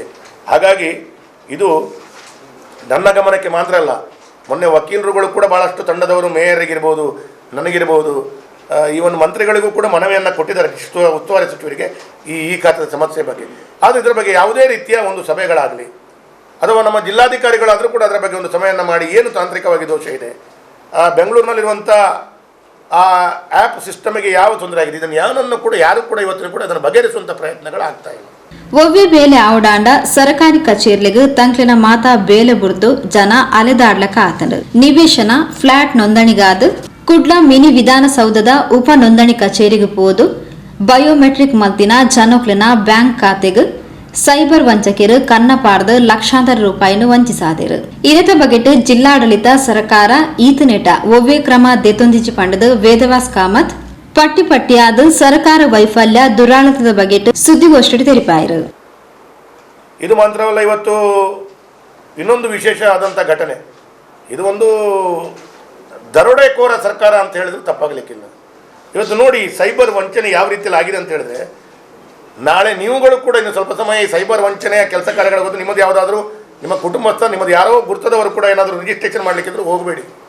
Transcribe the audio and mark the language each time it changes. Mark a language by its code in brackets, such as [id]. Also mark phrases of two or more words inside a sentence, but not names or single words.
[kn] ಹಾಗಾಗಿ ಇದು ನನ್ನ ಗಮನಕ್ಕೆ ಮಾತ್ರ ಅಲ್ಲ, ಮೊನ್ನೆ ವಕೀಲರುಗಳು ಕೂಡ ಭಾಳಷ್ಟು ತಂಡದವರು ಮೇಯರಿಗಿರ್ಬೋದು, ನನಗಿರ್ಬೋದು, ಈವನ್ ಮಂತ್ರಿಗಳಿಗೂ ಕೂಡ ಮನವಿಯನ್ನು ಕೊಟ್ಟಿದ್ದಾರೆ ಉಸ್ತುವಾರಿ ಸಚಿವರಿಗೆ ಈ ಖಾತಾದ ಸಮಸ್ಯೆ ಬಗ್ಗೆ. ಆದರೆ ಇದರ ಬಗ್ಗೆ ಯಾವುದೇ ರೀತಿಯ ಒಂದು ಸಭೆಗಳಾಗಲಿ ಅಥವಾ ನಮ್ಮ ಜಿಲ್ಲಾಧಿಕಾರಿಗಳಾದರೂ ಕೂಡ ಅದರ ಬಗ್ಗೆ ಒಂದು ಸಭೆಯನ್ನು ಮಾಡಿ ಏನು ತಾಂತ್ರಿಕವಾಗಿ ದೋಷ ಇದೆ, ಬೆಂಗಳೂರಿನಲ್ಲಿರುವಂಥ ಆ ಆ್ಯಪ್ ಸಿಸ್ಟಮಿಗೆ ಯಾವ ತೊಂದರೆ ಆಗಿದೆ, ಇದನ್ನು ಯಾರು ಕೂಡ ಇವತ್ತಿನ ಕೂಡ ಅದನ್ನು ಬಗೆಹರಿಸುವಂಥ ಪ್ರಯತ್ನಗಳು ಆಗ್ತಾ ಇಲ್ಲ. [tcy] ಒವ್ವೆ ಬೇಲೆ ಆವಡಾಂಡ ಸರ್ಕಾರಿ ಕಚೇರಿಲಿಗೆ ತಂಕ್ಲಿನ ಮಾತಾ ಬೇಲೆ ಬುರ್ದು ಜನ ಅಲೆದಾಡ್ಲಕ ಆತಂಡು ನಿವೇಶನ ಫ್ಲಾಟ್ ನೋಂದಣಿಗಾದ ಕುಡ್ಲ ಮಿನಿ ವಿಧಾನಸೌಧದ ಉಪ ನೋಂದಣಿ ಕಚೇರಿಗೆ ಪೋದು ಬಯೋಮೆಟ್ರಿಕ್ ಮಲ್ತಿನ ಜನೋಕ್ಲಿನ ಬ್ಯಾಂಕ್ ಖಾತೆಗೆ ಸೈಬರ್ ವಂಚಕರು ಕನ್ನಪಾರ್ದು ಲಕ್ಷಾಂತರ ರೂಪಾಯಿನ ವಂಚಿಸಾದರು. ಇದರ ಬಗೆಟ್ ಜಿಲ್ಲಾಡಳಿತ ಸರ್ಕಾರ ಈತನೆಟ ಒವ್ವೆ ಕ್ರಮ ದೆತೊಂದಿಜಿ ಪಂಡದು ವೇದವ್ಯಾಸ್ ಕಾಮತ್ ಪಟ್ಟಿಯಾದ ಸರ್ಕಾರ ವೈಫಲ್ಯ ದುರಾಡಳಿತದ ಬಗೆಟ್ ಸುದ್ದಿಗೋಷ್ಠಿ ತೆರಿಪಾಯಿರು. [kn] ಇದು ಮಾತ್ರವಲ್ಲ, ಇವತ್ತು ಇನ್ನೊಂದು ವಿಶೇಷ ಆದಂಥ ಘಟನೆ. ಇದು ಒಂದು ದರೋಡೆಕೋರ ಸರ್ಕಾರ ಅಂತ ಹೇಳಿದ್ರು ತಪ್ಪಾಗಲಿಕ್ಕಿಲ್ಲ. ಇವತ್ತು ನೋಡಿ ಸೈಬರ್ ವಂಚನೆ ಯಾವ ರೀತಿಯಲ್ಲಿ ಆಗಿದೆ ಅಂತ ಹೇಳಿದ್ರೆ, ನಾಳೆ ನೀವುಗಳು ಕೂಡ ಇನ್ನು ಸ್ವಲ್ಪ ಸಮಯ ಈ ಸೈಬರ್ ವಂಚನೆಯ ಕೆಲಸ ಕಾರ್ಯಗಳ ಗೊತ್ತು, ನಿಮ್ಮದು ಯಾವುದಾದ್ರೂ ನಿಮ್ಮ ಕುಟುಂಬಸ್ಥ ನಿಮ್ಮದು ಯಾರೋ ಗುರ್ತದವರು ಕೂಡ ಏನಾದರೂ ರಿಜಿಸ್ಟ್ರೇಷನ್ ಮಾಡಲಿಕ್ಕಿದ್ರು ಹೋಗಬೇಡಿ.